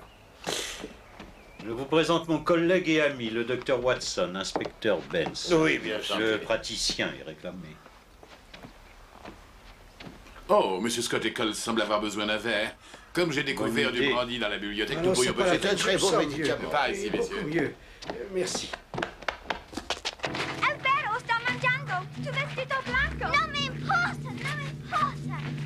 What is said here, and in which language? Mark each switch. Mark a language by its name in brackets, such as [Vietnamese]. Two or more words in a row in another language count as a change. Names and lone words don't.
[French] Je vous présente mon collègue et ami, le docteur Watson, inspecteur Benz. Oui, bien sûr. Le praticien est réclamé. Oh, Monsieur Scott Eccles semble avoir besoin d'un verre. Comme j'ai découvert Bonne du idée. brandy dans la bibliothèque, Ah nous non, pourrions c'est pas la peut-être... peine, très je bon me sens médicament. mieux. Pas ici, Beaucoup messieurs. mieux. Merci. [Italian] Alberto sta mangiando tu vestito blanco. Non mi importa, non mi importa.